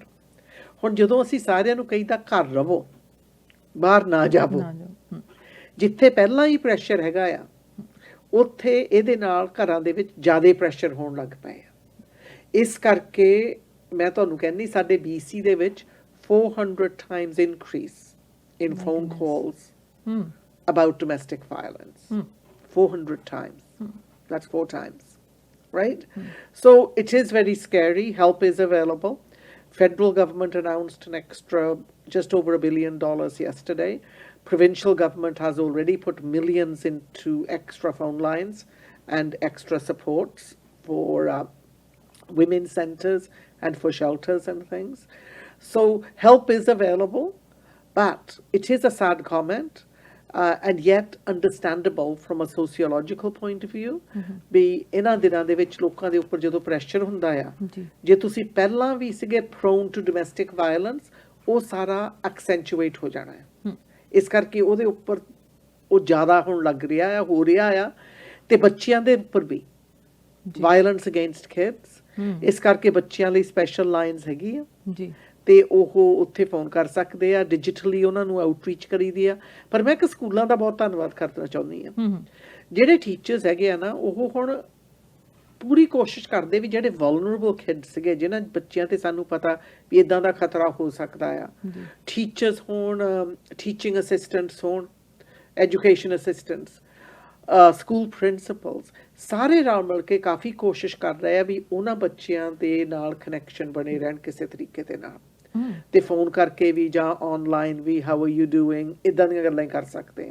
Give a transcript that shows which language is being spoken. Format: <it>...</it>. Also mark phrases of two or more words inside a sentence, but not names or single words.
<pa>ਹੁਣ ਜਦੋਂ ਅਸੀਂ ਸਾਰਿਆਂ ਨੂੰ ਕਹੀਦਾ ਘਰ ਰਵੋ, ਬਾਹਰ ਨਾ ਜਾਵੋ, ਜਿੱਥੇ ਪਹਿਲਾਂ ਹੀ ਪ੍ਰੈਸ਼ਰ ਹੈਗਾ ਆ ਉੱਥੇ ਇਹਦੇ ਨਾਲ ਘਰਾਂ ਦੇ ਵਿੱਚ ਜ਼ਿਆਦਾ ਪ੍ਰੈਸ਼ਰ ਹੋਣ ਲੱਗ ਪਏ ਆ। ਇਸ ਕਰਕੇ ਮੈਂ ਤੁਹਾਨੂੰ ਕਹਿੰਦੀ ਸਾਡੇ BC ਦੇ ਵਿੱਚ</pa> <en>400 times increase in phone calls about domestic violence. 400 times. That's 4 times. Right? So it is very scary. Help is available. Federal government announced an extra just over $1 billion yesterday. Provincial government has already put millions into extra phone lines and extra supports for women's centres and for shelters and things. So help is available, but it is a sad comment. And yet understandable from a sociological point of view.</en> <pa>ਵੀ ਇਹਨਾਂ ਦਿਨਾਂ ਦੇ ਵਿੱਚ ਲੋਕਾਂ ਦੇ ਉੱਪਰ ਜਦੋਂ ਪ੍ਰੈਸ਼ਰ ਹੁੰਦਾ ਆ, ਜੇ ਤੁਸੀਂ ਪਹਿਲਾਂ ਵੀ ਸੀਗੇ</pa> <en>prone to domestic violence,</en> <pa>ਉਹ ਸਾਰਾ ਐਕਸੈਂਚੁਏਟ ਹੋ ਜਾਣਾ ਹੈ। ਇਸ ਕਰਕੇ ਉਹਦੇ ਉੱਪਰ ਉਹ ਜ਼ਿਆਦਾ ਹੋਣ ਲੱਗ ਰਿਹਾ ਆ, ਹੋ ਰਿਹਾ ਆ। ਤੇ ਬੱਚਿਆਂ ਦੇ ਉੱਪਰ ਵੀ</pa> <en>violence against kids,</en> <pa>ਇਸ ਕਰਕੇ ਬੱਚਿਆਂ ਲਈ</pa> <en>special lines</en> <pa>ਹੈਗੀ ਆ ਜੀ, ਤੇ ਉਹ ਉੱਥੇ ਫੋਨ ਕਰ ਸਕਦੇ ਆ। ਡਿਜੀਟਲੀ ਉਹਨਾਂ ਨੂੰ ਆਊਟਰੀਚ ਕਰੀਦੀ ਆ। ਪਰ ਮੈਂ ਇੱਕ ਸਕੂਲਾਂ ਦਾ ਬਹੁਤ ਧੰਨਵਾਦ ਕਰਨਾ ਚਾਹੁੰਦੀ ਆ। ਜਿਹੜੇ ਟੀਚਰਸ ਹੈਗੇ ਆ ਨਾ, ਉਹ ਹੁਣ ਪੂਰੀ ਕੋਸ਼ਿਸ਼ ਕਰਦੇ ਵੀ ਜਿਹੜੇ</pa> <en>vulnerable kids</en> <pa>ਸੀਗੇ, ਜਿਨ੍ਹਾਂ ਬੱਚਿਆਂ ਤੇ ਸਾਨੂੰ ਪਤਾ ਵੀ ਇਦਾਂ ਦਾ ਖਤਰਾ ਹੋ ਸਕਦਾ ਆ, ਟੀਚਰਸ ਹੋਣ,</pa> <en>teaching assistants</en> <pa>ਹੋਣ,</pa> <en>education assistants, school principals,</en> <pa>ਸਾਰੇ ਰਲ ਮਿਲ ਕੇ ਕਾਫੀ ਕੋਸ਼ਿਸ਼ ਕਰ ਰਹੇ ਆ ਵੀ ਉਹਨਾਂ ਬੱਚਿਆਂ ਦੇ ਨਾਲ ਕਨੈਕਸ਼ਨ ਬਣੇ ਰਹਿਣ ਕਿਸੇ ਤਰੀਕੇ ਦੇ ਨਾਲ, ਤੇ ਫੋਨ ਕਰਕੇ ਵੀ ਜਾਂ ਆਨਲਾਈਨ ਵੀ</pa> <en>how are you doing,</en> <pa>ਇਦਾਂ ਦੀਆਂ ਗੱਲਾਂ ਕਰ ਸਕਦੇ ਆ।</pa>